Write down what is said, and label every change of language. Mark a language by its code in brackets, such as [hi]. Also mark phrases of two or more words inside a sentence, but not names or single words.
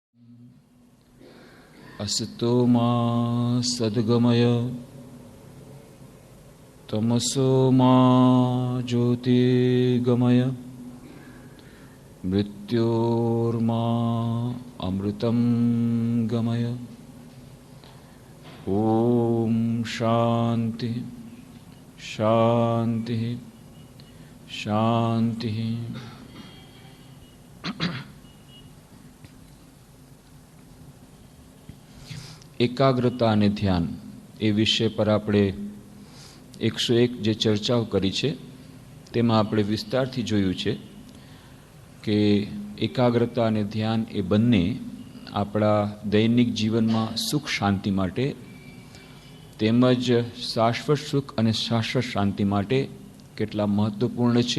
[sa] असतो मा सद्गमय तमसो मा ज्योतिर्गमय मृत्योर्मा अमृतं गमय। ओम शांति शांति शांति। [gu] એકાગ્રતા અને ધ્યાન એ વિષય પર આપણે 101 જે ચર્ચાઓ કરી છે તેમાં આપણે વિસ્તારથી જોયું છે કે એકાગ્રતા અને ધ્યાન એ બંને આપણા દૈનિક જીવનમાં સુખ શાંતિ માટે તેમજ શાશ્વત સુખ અને શાશ્વત શાંતિ માટે કેટલા મહત્વપૂર્ણ છે।